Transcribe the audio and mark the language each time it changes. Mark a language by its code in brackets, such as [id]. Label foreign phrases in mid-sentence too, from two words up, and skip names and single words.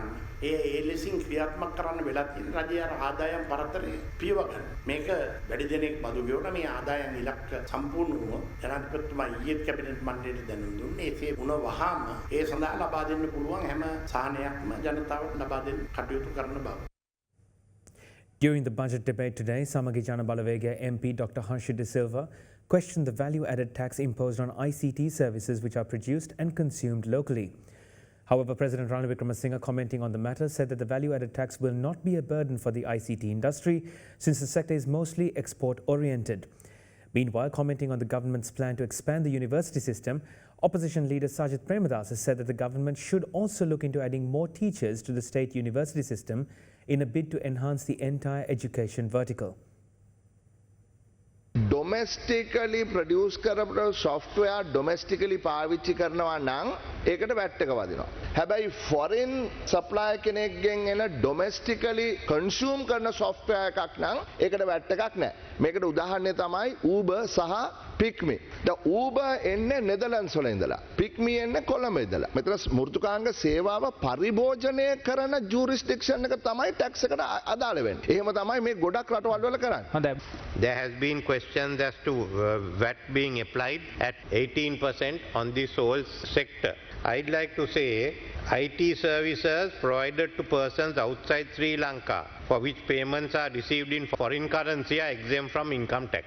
[si] ඒ ලෙසින් ක්‍රියාත්මක කරන්න වෙලා තියෙන රජයේ ආදායම් පරතරය පියව ගන්න. මේක වැඩි දෙනෙක් බදු ගෙවලා මේ ආදායම් ඉලක්ක සම්පූර්ණ වුණොත් ජනාධිපතිතුමා ඊයේ කැබිනට් මණ්ඩලයට දැනුම් දුන්නේ ඒකේ වුණ වහාම ඒ සඳහා ලබා දෙන්න පුළුවන් හැම සාහනයක්ම ජනතාවට ලබා දෙන්න කටයුතු කරන බව. [en] During the budget debate today, Samagi Jana Balawega MP Dr. Harshit De Silva questioned the value-added tax imposed on ICT services which are produced and consumed locally. However, President Ranil Wickremesinghe, commenting on the matter, said that the value-added tax will not be a burden for the ICT industry since the sector is mostly export-oriented. Meanwhile, commenting on the government's plan to expand the university system, opposition leader Sajith Premadasa said that the government should also look into adding more teachers to the state university system in a bid to enhance the entire education vertical. Domestically produce [si] කරපු [en] software domestically [si] පාවිච්චි කරනවා නම් ඒකට VAT එක වදිනවා. හැබැයි [en] foreign supplier [si] කෙනෙක්ගෙන් එන [en] domestically consume [si] කරන software එකක් නම් ඒකට VAT එකක් නැහැ. මේකට උදාහරණය තමයි Uber සහ Pick.me. දැන් Uber එන්නේ Netherlands වල ඉඳලා. Pick.me එන්නේ කොළඹ ඉඳලා. මෙතන මෘදුකාංග සේවාව පරිභෝජනය කරන jurisdiction එක තමයි tax එකට අදාළ වෙන්නේ. එහෙම තමයි මේ ගොඩක් රටවල් වල කරන්නේ. [en] There has been questions as to VAT being applied at 18% on this whole sector. I'd like to say IT services provided to persons outside Sri Lanka for which payments are received in foreign currency are exempt from income tax.